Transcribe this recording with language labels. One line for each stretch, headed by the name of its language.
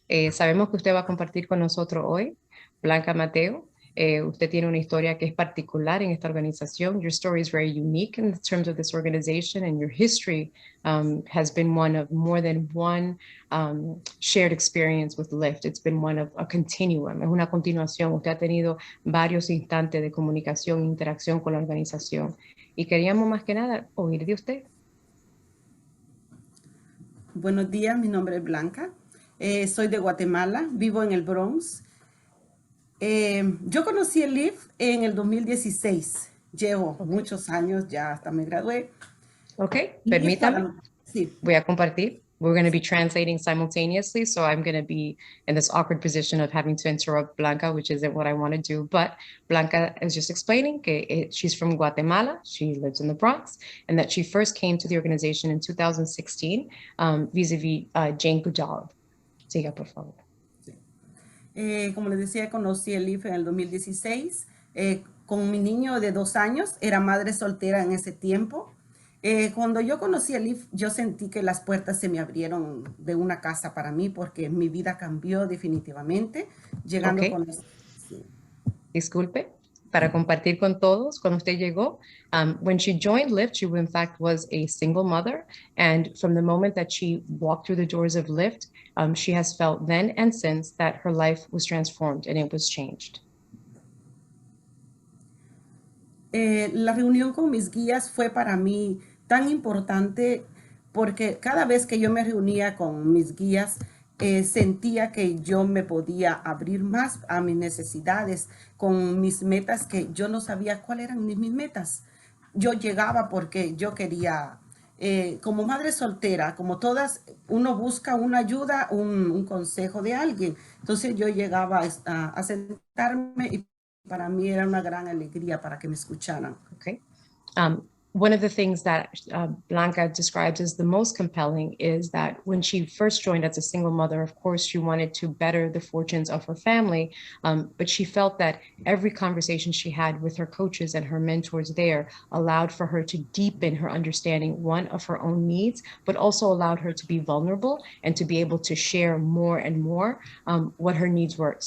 Spanish: Sabemos que usted va a compartir con nosotros hoy, Blanca Mateo. Usted tiene una historia que es particular en esta organización.
English: Your story is very unique in terms of this organization, and your history has been one of more than one shared experience with Lyft. It's been one of a continuum,
Spanish: es una continuación. Usted ha tenido varios instantes de comunicación e interacción con la organización. Y queríamos más que nada oír de usted. Buenos días, mi nombre es Blanca. Soy de Guatemala, vivo en el Bronx. Yo conocí el Lyft en el 2016. Llevo muchos años, ya hasta me gradué. Ok, permítame. Sí. Voy a compartir.
English: We're going to be translating simultaneously, so I'm going to be in this awkward position of having to interrupt Blanca, which isn't what I want to do. But Blanca is just explaining that she's from Guatemala, she lives in the Bronx, and that she first came to the organization in 2016 vis-a-vis Jane Goodall.
Spanish: Siga, por favor. Como les decía, conocí el Lyft en el 2016 con mi niño de 2 años. Era madre soltera en ese tiempo. Cuando yo conocí el Lyft, yo sentí que las puertas se me abrieron de una casa para mí porque mi vida cambió definitivamente. Llegando Okay. con... Sí. Disculpe, para compartir con todos, cuando usted llegó,
English: when she joined Lyft, she in fact was a single mother. And from the moment that she walked through the doors of Lyft, she has felt then and since that her life was transformed and it was changed.
Spanish: La reunión con mis guías fue para mí tan importante porque cada vez que yo me reunía con mis guías, sentía que yo me podía abrir más a mis necesidades, con mis metas que yo no sabía cuáles eran mis metas. Yo llegaba porque yo quería, como madre soltera, como todas, uno busca una ayuda, un consejo de alguien. Entonces yo llegaba a sentarme y para mí era una gran alegría para que me escucharan. Okay.
English: One of the things that Blanca describes as the most compelling is that when she first joined as a single mother, of course, she wanted to better the fortunes of her family, but she felt that every conversation she had with her coaches and her mentors there allowed for her to deepen her understanding, one, of her own needs, but also allowed her to be vulnerable and to be able to share more and more what her needs were.